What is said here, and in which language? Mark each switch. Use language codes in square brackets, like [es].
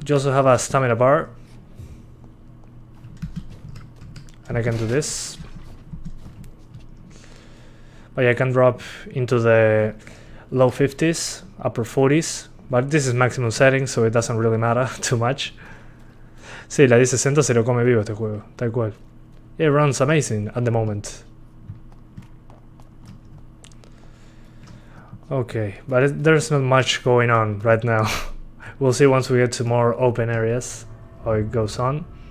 [en] You also have a stamina bar. And I can do this. But yeah, I can drop into the low 50s, upper 40s. But this is maximum settings, so it doesn't really matter too much. [es] Sí, la 1060 se lo come vivo este juego, tal cual. [en] It runs amazing at the moment. Okay, but there's not much going on right now. We'll see once we get to more open areas how it goes on.